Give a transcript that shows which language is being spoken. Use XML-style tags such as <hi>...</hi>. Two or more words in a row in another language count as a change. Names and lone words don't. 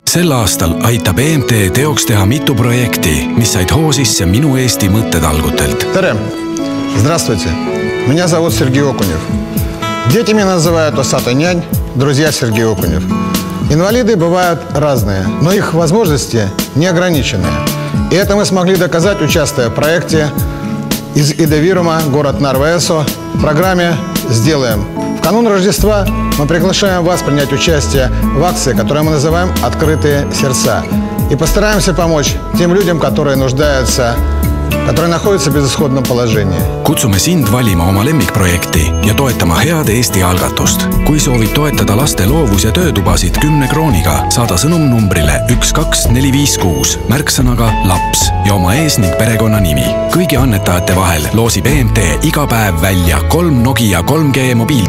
<et>Sel aastal aitab EMT teoks teha mitu projekti, mis said hoo sisse minu Eesti mõttetalgutelt. Tere!</et> <ru>Здравствуйте! Меня зовут Сергей Окунев. Дети меня называют усатый нянь, друзья Сергей Окунев. Инвалиды бывают разные, но их возможности не ограничены. И это мы смогли доказать, участвуя в проекте из Идовирума, город Нарва-Эсо, в программе «Сделаем». В канун Рождества мы приглашаем вас принять участие в акции, которую мы называем «Открытые сердца». И постараемся помочь тем людям, которые нуждаются, которые находятся в безысходном положении.</ru> <et>Kutsume sind valima oma lemmikprojekti ja toetama head Eesti algatust. Kui soovid toetada laste loovus- ja töötubasid 10 krooniga, saada sõnum numbrile 12456 märksõnaga laps ja oma ees ning perekonna nimi. Kõigi annetajate vahel loosib EMT iga päev välja 3 Nokia 3G mobiiltelefoni.</et>